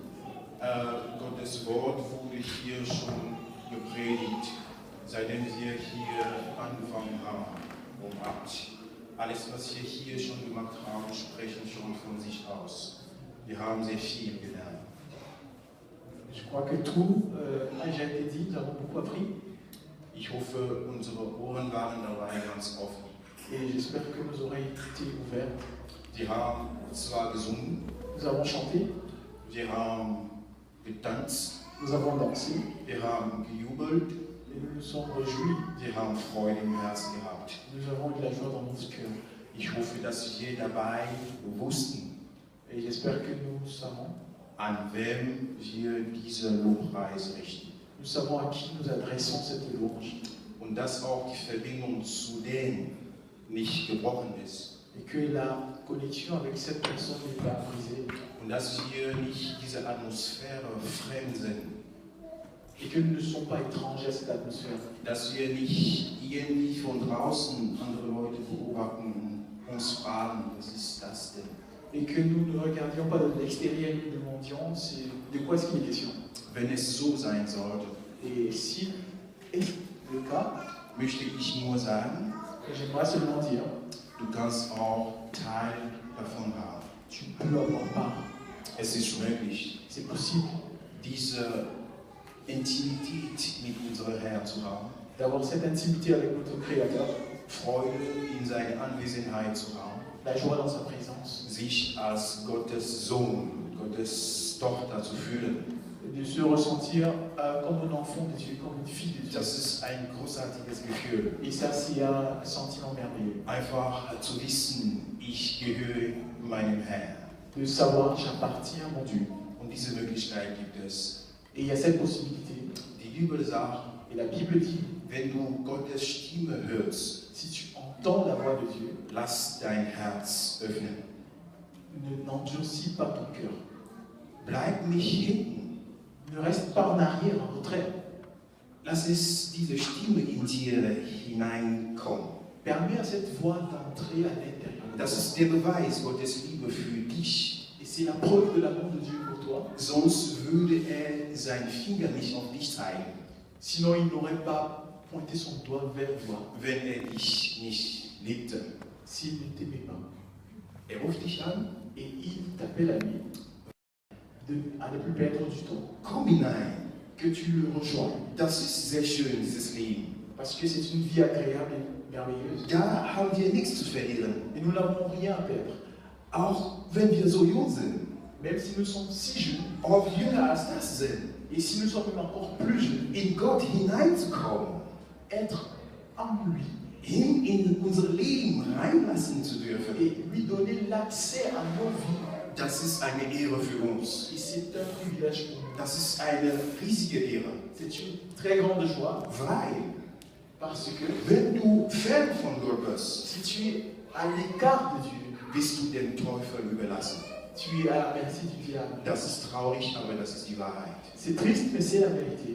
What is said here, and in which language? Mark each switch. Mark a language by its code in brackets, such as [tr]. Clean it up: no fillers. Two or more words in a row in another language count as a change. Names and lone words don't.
[de] Gottes Wort wurde hier schon gepredigt, seitdem wir hier angefangen haben, um 8. Alles, was wir hier schon gemacht haben, sprechen schon von sich aus. Wir haben sehr viel gelernt. [fr] Je crois que tout a déjà été dit, nous avons beaucoup appris. [de] Ich hoffe, unsere Ohren waren dabei ganz offen. [fr] Et j'espère que nos oreilles étaient ouvertes. [de] Wir haben zwar gesungen, [fr] Nous avons chanté, [de] wir haben getanzt, [fr] nous avons dansé, [de] wir haben gejubelt, [fr] et nous nous sommes réjouis. [de] wir haben Freude im Herzen gehabt. [fr] Nous avons eu de la joie dans notre cœur. [de] Ich hoffe, dass wir dabei wussten, [fr] Et j'espère que nous savons, [de] an wem wir diese Lobpreis richten. [fr] nous savons à qui nous adressons cette louange. [de] Und dass auch die Verbindung zu denen nicht gebrochen ist. [fr] Et que la connexion avec cette personne n'est pas brisée. [de] Und dass wir nicht dieser Atmosphäre fremd sind. [fr] Et que nous ne sommes pas étrangers à cette atmosphère. [de] Dass wir nicht irgendwie von draußen andere Leute beobachten und uns fragen, was ist das denn? [fr] Et que nous ne regardions pas de l'extérieur et nous demandions de quoi est-ce qu'il est question. [de] Wenn es so sein sollte, [fr] Et si est le cas, [de] möchte ich nur sagen, [fr] j'aimerais seulement dire, [de] du kannst auch Teil davon haben. [fr] tu peux avoir part. [de] Es ist möglich, [fr] C'est possible [de] diese Intimität mit unserem Herrn zu haben, [fr] d'avoir cette intimité avec notre Créateur, [de] Freude in seiner Anwesenheit zu haben, [fr] la joie dans sa présence, [de] sich als Gottes Sohn, Gottes Tochter zu fühlen. [fr] et de se ressentir comme un enfant de Dieu, comme une fille de Dieu. [de] Das ist ein großartiges Gefühl. [fr] Et ça, c'est un sentiment merveilleux. [de] Einfach zu wissen, ich gehöre meinem Herrn. [fr] De savoir, j'appartiens à mon Dieu. [de] Und diese Möglichkeit gibt es. [fr] Et il y a cette possibilité. [de] Die Bibel sagt, [fr] Et la Bible dit, [de] wenn du Gottes Stimme hörst, [fr] si tu entends la voix de Dieu, [de] lass dein Herz öffnen. [fr] n'endurcis pas ton cœur. [de] Bleib nicht hinten. [fr] Ne reste pas en arrière, en retrait. [de] Lass es diese Stimme in dir hineinkommen. [fr] Permets à cette voix d'entrer à l'intérieur. [de] Das ist der Beweis Gottes Liebe für dich. [fr] Et c'est la preuve de l'amour de Dieu pour toi. [de] Sonst würde er seinen Finger nicht auf dich zeigen, [fr] Sinon, il n'aurait pas pointé son doigt vers toi [de] wenn er dich nicht liebte. [fr] s'il ne t'aimait pas. [de] Er ruft dich an, [fr] Et il t'appelle à lui à ne plus perdre du temps. [de] komm hinein. [fr] Que tu le rejoignes. [de] Das ist sehr schön, dieses Leben. [fr] Parce que c'est une vie agréable et merveilleuse. [de] Da haben wir nichts zu verlieren. [fr] Et nous n'avons rien à perdre. [de] Auch wenn wir so jung sind, [fr] Même si nous sommes si jeunes, [de] auch jünger als das sind, [fr] et si nous sommes même encore plus jeunes, [de] in Gott hineinzukommen, [fr] être en lui [de] ihn in unser Leben reinlassen zu dürfen, [fr] et lui donner l'accès à nos vies, [de] das ist eine Ehre für uns. [fr] et c'est un privilège pour nous. [de] Das ist eine riesige Ehre. [fr] C'est une très grande joie [de] Weil, [fr] parce que [de] wenn du fern von Gott bist, [fr] si tu es à l'écart de Dieu, [de] bist du dem Teufel überlassen. [fr] tu es à la merci du diable. [de] Das ist traurig, aber das ist die Wahrheit. [fr] C'est triste, mais c'est la vérité.